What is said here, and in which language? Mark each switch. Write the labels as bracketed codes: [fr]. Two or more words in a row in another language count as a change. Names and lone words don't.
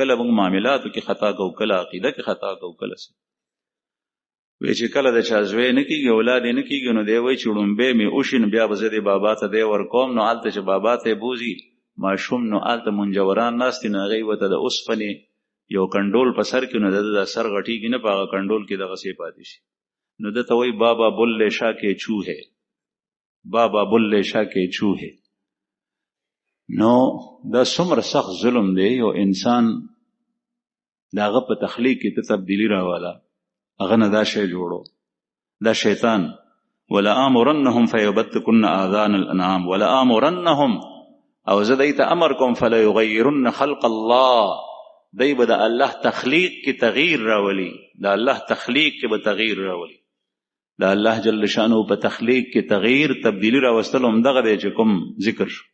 [ps] کله موږ معاملاتو کې خطا کوو کله عقیده کې خطا کوو کله څه وی چې کله د چا زوی نه کېږي اولاد یې نه کېږي نو دی وایي چې وړومبی مې وشي نو بیا به زه دې بابا ته دی ورکوم نو هلته چې بابا ته یې بوځي ماشوم نو هلته منجوران ناست دي نو هغې ورته د اوسپنې یو کنډول په سر کې نو د سر غټېږي نه په هغه کنډول کې دغسې پاتې شي نو ده ته وایي [ur] بابا بلے شا کے چوہے بابا بلے شا کے چوہے. [ps] نو دا څومره سخت ظلم دی یو انسان د هغه په تخلیق کې ته تبدیلي راواله هغه نه دا شی جوړو دا شیطان. [ar] ولآمرنهم فیبتکن آذان الانعام ولآمرنهم [ps] او زه دی ته امر کوم [ar] فلیغیرن خلق الله [ps] دی به د الله تخلیق کې تغییر راولي د الله تخلیق کې به تغییر راولي د الله جل شانه په تخلیق کې تغییر تبدیلی راوستل هم دغه دی چې کوم ذکر شو.